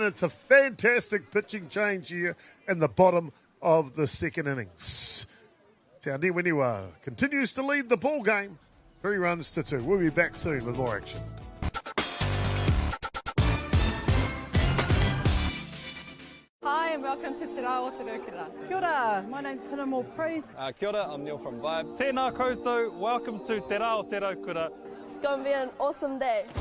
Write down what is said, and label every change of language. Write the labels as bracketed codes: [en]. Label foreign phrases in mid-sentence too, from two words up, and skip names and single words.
[en] It's a fantastic pitching change here in the bottom of the second innings. Te Niwa continues to lead the ball game. 3 runs to 2. We'll be back soon with more action. Hi and welcome to Te Rā o Te Rūkura. [mi] Kia ora, [en] my name's Hinamo Priest. [mi] Kia ora, [en] I'm Neil from Vibe. [mi] Tēnā koutou, [en] welcome to Te Rā o Te Rūkura. It's going to be an awesome day.